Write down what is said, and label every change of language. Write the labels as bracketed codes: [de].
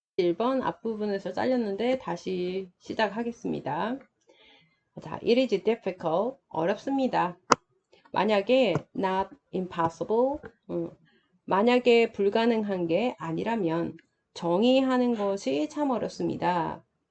[ko] 1번 앞부분에서 잘렸는데 다시 시작하겠습니다. [en] 자, it is difficult. [ko] 어렵습니다. 만약에 [en] not impossible. [ko] 만약에 불가능한 게 아니라면 정의하는 것이 참 어렵습니다.